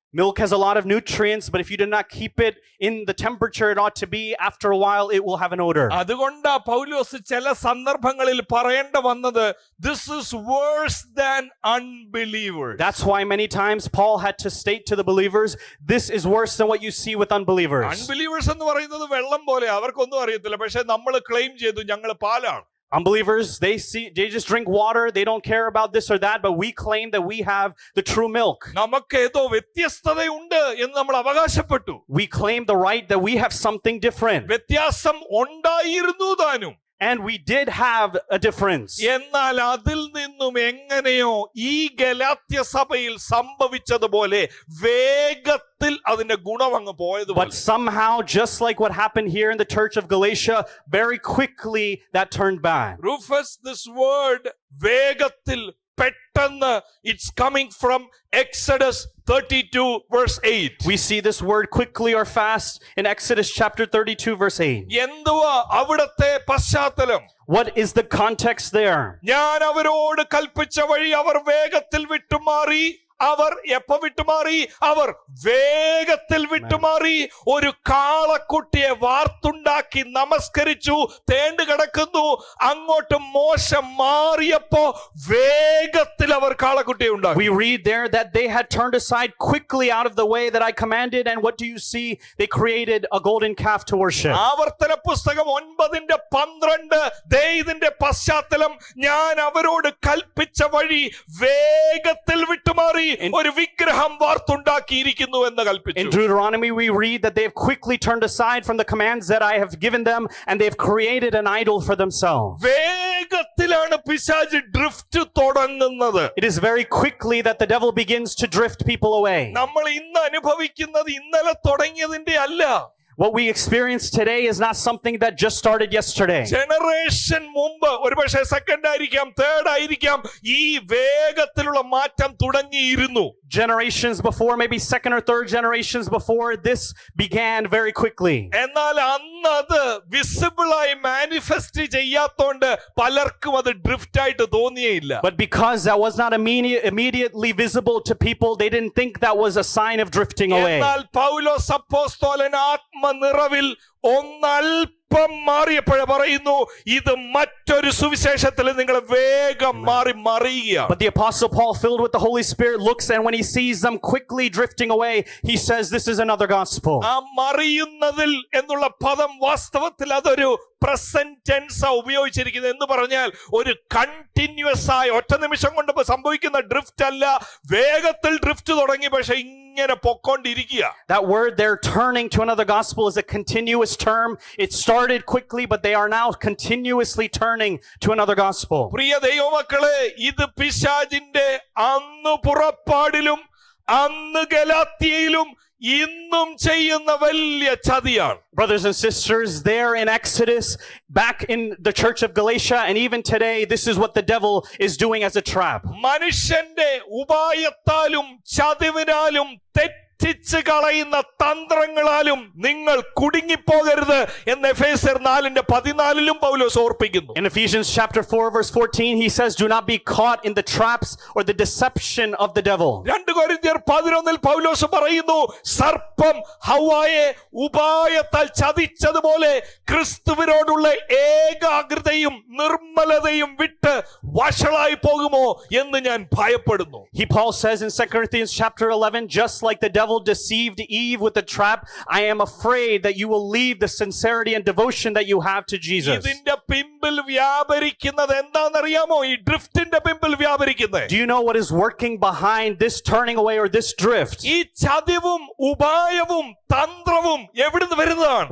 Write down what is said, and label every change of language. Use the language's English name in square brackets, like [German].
[English] milk has a lot of nutrients, but if you do not keep it in the temperature it ought to be, after a while it will have an odor. [Malayalam] അതുകൊണ്ടാ പൗലോസ് ചില സന്ദർഭങ്ങളിൽ പറയേണ്ട വന്നത്, [English] this is worse than unbelievers. That's why many times Paul had to state to the believers, this is worse than what you see with unbelievers. [Malayalam] Unbelievers എന്ന് പറയുന്നത് വെള്ളം പോലെ, അവർക്കൊന്നും അറിയത്തില്ല. പക്ഷേ നമ്മൾ ക്ലെയിം ചെയ്തു ഞങ്ങൾ പാലാണ്. [English] Unbelievers, they just drink water, they don't care about this or that, but we claim that we have the true milk. [Malayalam] നമുക്ക് ഏതോ വ്യത്യസ്തതയുണ്ട് എന്ന് നമ്മൾ അവകാശപ്പെട്ടു. [English] We claim the right that we have something different. [Malayalam] വ്യത്യാസം ഉണ്ടായിരുന്നു താനും. [English] And we did have a difference. [Malayalam] എന്നാൽ അതിൽ നിന്നും എങ്ങനെയോ ഈ ഗലാത്യ സഭയിൽ സംഭവിച്ചതുപോലെ വേഗത്തിൽ അത് അതിന്റെ ഗുണം അങ്ങ് പോയതുപോലെ. [English] But somehow, just like what happened here in the church of Galatia, very quickly that turned back. Rufus, this word [Malayalam] വേഗത്തിൽ പെട്ടെന്ന്, [English] it's coming from Exodus 32 verse 8. We see this word quickly or fast in Exodus chapter 32 verse 8. [Malayalam] എന്തുവാ അവിടത്തെ പശ്ചാത്തലം? [English] What is the context there? [Malayalam] ഞാൻ അവരോട് കൽപ്പിച്ച വഴി അവർ വേഗത്തിൽ വിട്ടുമാറി. അവർ എപ്പോ വിട്ടുമാറി? അവർ വേഗത്തിൽ വിട്ടുമാറി. ഒരു കാളക്കുട്ടിയെ വാർത്തുണ്ടാക്കി നമസ്കരിച്ചു, തേണ്ട് കിടക്കുന്നു. അങ്ങോട്ട് മോശം മാറിയപ്പോ വേഗത്തിൽ അവർ കാളക്കുട്ടിയെ ഉണ്ടാക്കി. [English] We read there that they had turned aside quickly out of the way that I commanded, and what do you see? They created a golden calf to worship. [Malayalam] ആവർത്തന പുസ്തകം 9:12 ദേ ഇതിന്റെ പശ്ചാത്തലം, ഞാൻ അവരോട് കൽപ്പിച്ച വഴി വേഗത്തിൽ വിട്ടുമാറി ഒരു വിഗ്രഹം വാർത്തുണ്ടാക്കിയിരിക്കുന്നു എന്ന് കൽപ്പിച്ചു. [English] In Deuteronomy we read that they have quickly turned aside from the commands that I have given them, and they have created an idol for themselves. [Malayalam] വേഗത്തിലാണ് പിശാച് ഡ്രിഫ്റ്റ് തുടങ്ങുന്നത്. [English] It is very quickly that the devil begins to drift people away. [Malayalam] നമ്മൾ ഇന്ന് അനുഭവിക്കുന്നത് ഇന്നലെ തുടങ്ങിയതിന്റെ അല്ല. [English] What we experience today is not something that just started yesterday. [Malayalam] Generation മുമ്പ്, ഒരുപക്ഷെ സെക്കൻഡ് ആയിരിക്കാം, തേർഡ് ആയിരിക്കാം, ഈ വേഗത്തിലുള്ള മാറ്റം തുടങ്ങിയിരുന്നു. [English] Generations before, maybe second or third generations before, this began very quickly. [Malayalam] എന്നാൽ അന്ന് അത് വിസിബിൾ ആയി മാനിഫെസ്റ്റ് ചെയ്യാത്തോണ്ട് പലർക്കും അത് ഡ്രിഫ്റ്റ് ആയിട്ട് തോന്നിയേയില്ല. [English] But because that was not immediately visible to people, they didn't think that was a sign of drifting away. [Malayalam] എന്നാൽ പൗലോസ് അപ്പോസ്തലൻ ആത്മനിറവിൽ ഒന്നൽപ്പം മാറിയപ്പോഴേ പറയുന്നു, ഇത് മറ്റൊരു സുവിശേഷത്തിൽ നിങ്ങൾ വേഗം മാറി മറിയുക. [English] But the apostle Paul, filled with the Holy Spirit, looks, and when he sees them quickly drifting away, he says this is another gospel. [Malayalam] ആ മറിയുന്നതിൽ എന്നുള്ള പദം വാസ്തവത്തിൽ അതൊരു പ്രസന്റ് ടെൻസ് ഉപയോഗിച്ചിരിക്കുന്നത്. എന്ന് പറഞ്ഞാൽ ഒരു കണ്ടിന്യൂസ് ആയി ഒറ്റ നിമിഷം കൊണ്ട് സംഭവിക്കുന്ന ഡ്രിഫ്റ്റ് അല്ല, വേഗത്തിൽ ഡ്രിഫ്റ്റ് തുടങ്ങി, പക്ഷെ ഇങ്ങനെ പൊക്കോണ്ടിരിക്കുക. [English] That word there, turning to another gospel, is a continuous term. It started quickly, but they are now continuously turning to another gospel. [Malayalam] പ്രിയ ദൈവമക്കളെ, ഇത് പിശാചിന്റെ അന്ന് പുറപ്പാടിലും അന്ന് ഗലാത്യയിലും ഇന്നും ചെയ്യുന്ന വലിയ ചതിയാണ്. [English] Brothers and sisters, there in Exodus, back in the church of Galatia, and even today, this is what the devil is doing as a trap. [Malayalam] മനുഷ്യന്റെ ഉപായത്താലും ചതിവിനാലും തെറ്റിച്ച് കളയുന്ന തന്ത്രങ്ങളാലും നിങ്ങൾ കുടുങ്ങിപ്പോകരുത് എന്ന് എഫേസ്യർ 4:14 പൗലോസ് ഓർപ്പിക്കുന്നു. [English] In Ephesians chapter 4 verse 14, he says, do not be caught in the traps or the deception of the devil. [Malayalam] 2 കൊരിന്ത്യർ 11 പൗലോസ് പറയുന്നു, സർപ്പം ഹവ്വായെ ഉപായത്താൽ ചതിച്ചതുപോലെ ക്രിസ്തുവിനോടുള്ള ഏകാഗ്രതയും നിർമ്മലതയും വിട്ട് വഷളായി പോകുമോ എന്ന് ഞാൻ ഭയപ്പെടുന്നു. [English] Paul says in 2 Corinthians chapter 11, just like the devil deceived Eve with the trap, I am afraid that you will leave the sincerity and devotion that you have to Jesus. [Malayalam] ഇതിന്റെ പിമ്പിൽ വ്യാപരിക്കുന്നത് എന്താണെന്നറിയാമോ? ഈ ഡ്രിഫ്റ്റിന്റെ പിമ്പിൽ വ്യാപരിക്കുന്നത്. [English] Do you know what is working behind this turning away or this drift? [Malayalam] ഈ ചതിവും ഉപായവും തന്ത്രവും എവിടുന്ന് വരുന്നതാണ്?